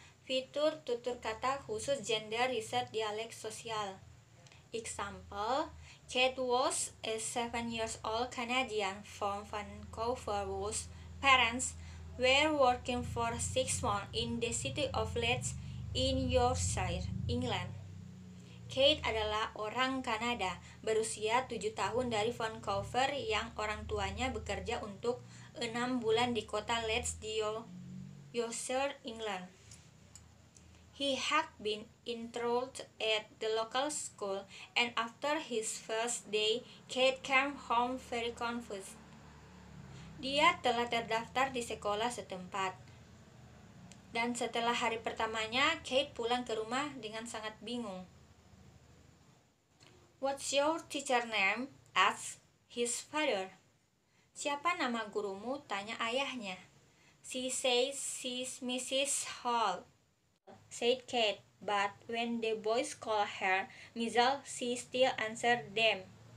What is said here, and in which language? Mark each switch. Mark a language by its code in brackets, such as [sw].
[id] Fitur tutur kata khusus gender research dialek sosial. [en] Example, Kate was a 7 years old Canadian from Vancouver whose parents were working for 6 months in the city of Leeds in Yorkshire, England. [id] Kate adalah orang Kanada berusia 7 tahun dari Vancouver yang orang tuanya bekerja untuk 6 bulan di kota Leeds di Yorkshire, England. [en] He had been enrolled at the local school, and after his first day, Kate came home very confused. [id] Dia telah terdaftar di sekolah setempat, dan setelah hari pertamanya, Kate pulang ke rumah dengan sangat bingung. [en] What's your teacher name? Asked his father. [id] Siapa nama gurumu? Tanya ayahnya. [en] She says she's Mrs. Hall, said Kate, but when the boys call her Mizzle, she still answered them.